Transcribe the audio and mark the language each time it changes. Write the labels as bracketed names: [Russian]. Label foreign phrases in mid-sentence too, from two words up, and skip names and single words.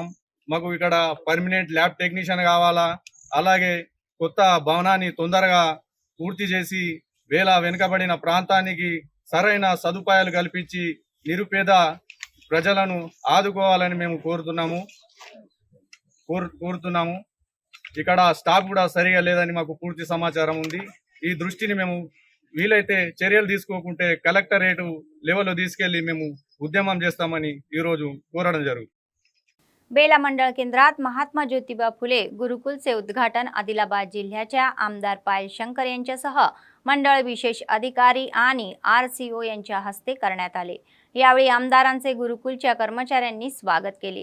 [Telugu] మాకు ఇక్కడ పర్మనెంట్ ల్యాబ్ టెక్నీషియన్ కావాలా, అలాగే కొత్త భవనాన్ని తొందరగా పూర్తి చేసి వేల వెనుకబడిన ప్రాంతానికి సరైన సదుపాయాలు కల్పించి నిరుపేద ప్రజలను ఆదుకోవాలని మేము కోరుతున్నాము. ఇక్కడ స్టాఫ్ కూడా సరిగా లేదని మాకు పూర్తి సమాచారం ఉంది. ఈ దృష్టిని మేము వీలైతే చర్యలు తీసుకోకుంటే కలెక్టరేట్ లెవెల్లో తీసుకెళ్లి మేము उद्यम చేస్తామని ఈ రోజు కోరడం జరుగుతుంది. [Marathi] बेला मंडळ केंद्रात महात्मा ज्योतिबा फुले गुरुकुलचे उद्घाटन आदिलाबाद जिल्ह्याच्या आमदार पायल शंकर यांच्यासह मंडळ विशेष अधिकारी आणि RCO यांच्या हस्ते करण्यात आले. यावेळी आमदारांचे गुरुकुलच्या कर्मचाऱ्यांनी स्वागत केले.